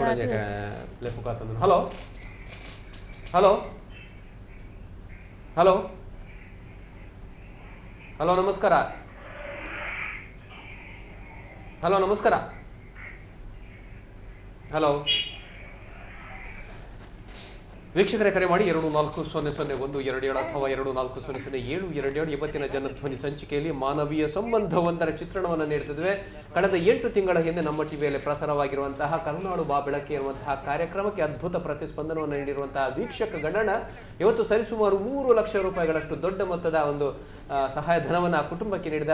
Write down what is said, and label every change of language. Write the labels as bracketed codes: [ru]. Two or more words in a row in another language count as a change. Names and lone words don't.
[kn] ಹಲೋ ಹಲೋ ಹಲೋ ಹಲೋ ನಮಸ್ಕಾರ ಹಲೋ ನಮಸ್ಕಾರ ಹಲೋ ವೀಕ್ಷಕರೇ ಕರೆ ಮಾಡಿ 240122 ಅಥವಾ 24007222 ಇವತ್ತಿನ ಜನಧ್ವನಿ ಸಂಚಿಕೆಯಲ್ಲಿ ಮಾನವೀಯ ಸಂಬಂಧವೊಂದರ ಚಿತ್ರಣವನ್ನು ನೀಡುತ್ತಿದ್ದೇವೆ. ಕಳೆದ 8 ತಿಂಗಳ ಹಿಂದೆ ನಮ್ಮ ಟಿವಿಯಲ್ಲಿ ಪ್ರಸಾರವಾಗಿರುವಂತಹ ಕರುನಾಡು ಬಾ ಬೆಳಕೆ ಎನ್ನುವಂತಹ ಕಾರ್ಯಕ್ರಮಕ್ಕೆ ಅದ್ಭುತ ಪ್ರತಿಸ್ಪಂದನವನ್ನು ನೀಡಿರುವಂತಹ ವೀಕ್ಷಕ ಗಣನ ಇವತ್ತು ಸರಿಸುಮಾರು 3 ಲಕ್ಷ ರೂಪಾಯಿಗಳಷ್ಟು ದೊಡ್ಡ ಮೊತ್ತದ ಒಂದು ಸಹಾಯ ಧನವನ್ನು ಆ ಕುಟುಂಬಕ್ಕೆ ನೀಡಿದೆ.